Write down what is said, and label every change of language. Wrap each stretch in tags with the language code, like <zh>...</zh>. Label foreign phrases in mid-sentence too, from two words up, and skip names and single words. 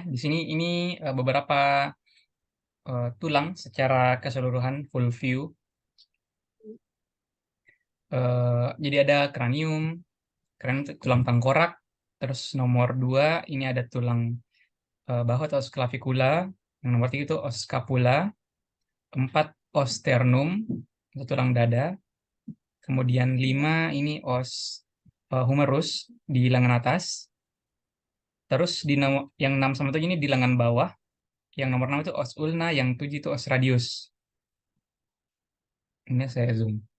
<id>Di sini ini beberapa tulang secara keseluruhan</id> <en>full view.</en> <id>Jadi ada kranium, kranium itu tulang tengkorak. Terus nomor 2 ini ada tulang bahu atau clavicula. Yang nomor 3 itu</id> <la>os scapula.</la> <id>4</id> <la>os sternum,</la> <id>itu tulang dada. Kemudian 5 ini</id> <la>os humerus</la> <id>di lengan atas. Terus di yang 6 sama 7 ini di lengan bawah. Yang nomor 6 itu</id> <la>os ulna,</la> <id>yang 7 itu</id> <la>os radius.</la> <id>Ini saya zoom.</id>